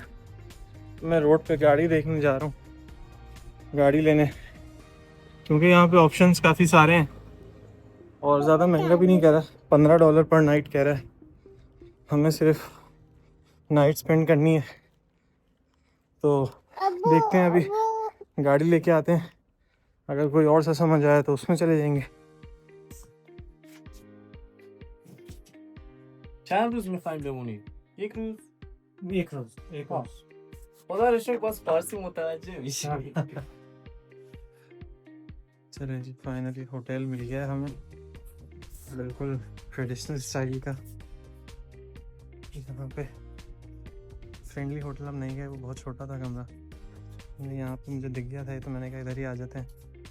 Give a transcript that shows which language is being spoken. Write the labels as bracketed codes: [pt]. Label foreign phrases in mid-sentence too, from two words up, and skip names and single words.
[hi] मैं रोड पे गाड़ी देखने जा रहा हूँ, गाड़ी लेने, क्योंकि यहाँ पे ऑप्शंस काफ़ी सारे हैं और ज़्यादा महंगा भी नहीं कह रहा। $15 [en] per night [hi] कह रहा है। हमें सिर्फ [en] night spend [hi] करनी है, तो देखते हैं अभी गाड़ी लेके आते हैं। अगर कोई और सा समझ आया तो उसमें चले जाएंगे। [fa] چند روز میخوایم بمونید؟ یک روز؟ [hi] एक रोज [fa] خدا رو شکر باز فارسی متوجه میشیم. [hi] चले जी, फाइनली होटल मिल गया है हमें, बिल्कुल [en] traditional style [hi] का। यहाँ पे [en] friendly hotel [hi] हम नहीं गए, वो बहुत छोटा था कमरा। यहाँ पे मुझे दिख गया था, तो मैंने कहा इधर ही आ जाते हैं।